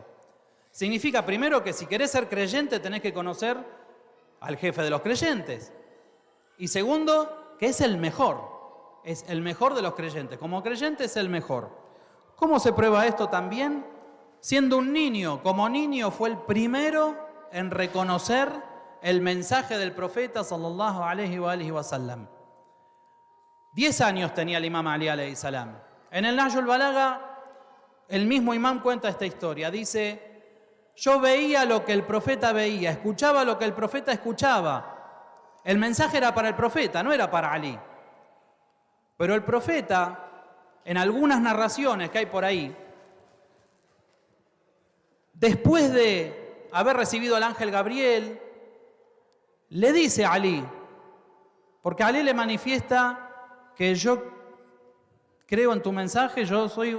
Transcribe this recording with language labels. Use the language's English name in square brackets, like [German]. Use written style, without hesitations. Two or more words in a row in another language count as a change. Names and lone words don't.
[Spanish] Significa primero que si querés ser creyente tenés que conocer al jefe de los creyentes. Y segundo, que es el mejor de los creyentes. Como creyente es el mejor. ¿Cómo se prueba esto también? Siendo un niño, como niño fue el primero en reconocer el mensaje del profeta [Arabic] صلى الله عليه وسلم. [Spanish] 10 años tenía el imam Ali [Arabic] عليه السلام. [Spanish] En el Nahjul Balagha, el mismo imam cuenta esta historia. Dice: yo veía lo que el profeta veía, escuchaba lo que el profeta escuchaba. El mensaje era para el profeta, no era para Ali. Pero el profeta, en algunas narraciones que hay por ahí, después de haber recibido al ángel Gabriel, le dice a Ali, porque Ali le manifiesta que yo creo en tu mensaje, yo soy...